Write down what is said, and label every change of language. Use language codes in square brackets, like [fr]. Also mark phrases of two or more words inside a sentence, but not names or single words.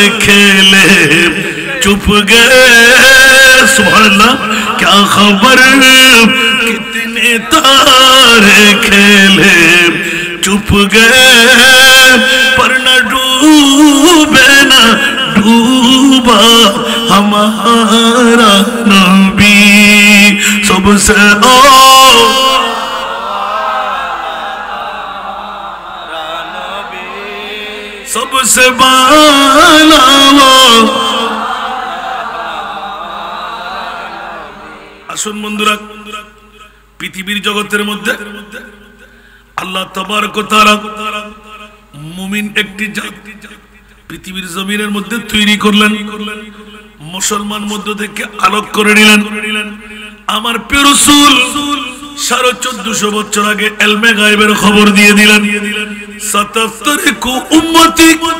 [ur] کھیلے چپ گئے سبحان اللہ کیا خبر کتنے تارے کھیلے چپ گئے پر نہ ڈوبے نہ ڈوبا ہمارا نبی سب سے سب سے بالا [bn] আসুন বন্ধুরা পৃথিবীর জগতের মধ্যে আল্লাহ [ar] تبارك وتعالى [bn] মুমিন একটি জাতি পৃথিবীর জমিনের মধ্যে তৈরি করলেন মুসলমান মধ্য থেকে আলোক করে নিলেন আমার প্রিয় রাসূল 1450 বছর আগে ইলমে গায়বের খবর দিয়ে দিলেন [ar] ستفترق أمتي